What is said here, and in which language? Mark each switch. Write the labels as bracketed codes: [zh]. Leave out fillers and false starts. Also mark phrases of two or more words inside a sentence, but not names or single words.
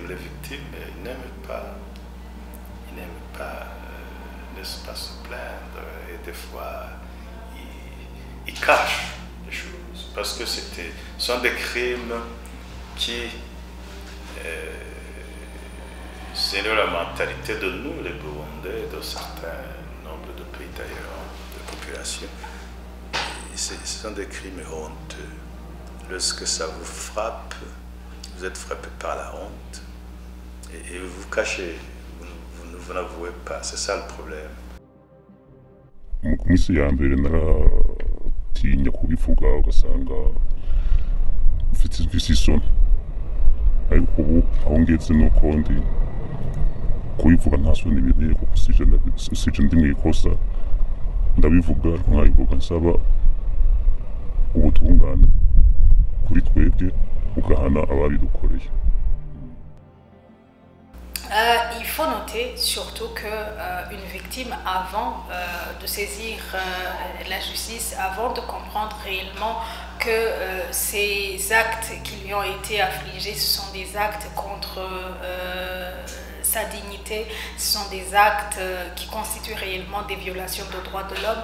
[fr] Les victimes n'aiment pas, n'est-ce pas, se plaindre, et des fois, ils cachent les choses, parce que ce sont des crimes qui, selon la mentalité de nous, les Burundais, de certains nombres de pays d'ailleurs, de population, ce sont des crimes honteux. Lorsque ça vous frappe, vous êtes frappé par la honte et vous vous cachez, vous n'avouez pas, c'est ça le problème. [rn] Mwisi ya mbere naratinya kubivuga ugasanga mfite isoni, ariko ubu aho ngeze nuko ndi kubivuga nta soni binteye kuko sije ndi mwikosa ndabivuga nkabivuga nsaba ubutungane kuri twebwe ugahana ababidukoreye. [fr] Il faut noter surtout qu'une victime, avant de saisir la justice, avant de comprendre réellement que ces actes qui lui ont été affligés, ce sont des actes contre sa dignité, ce sont des actes qui constituent réellement des violations de droits de l'homme.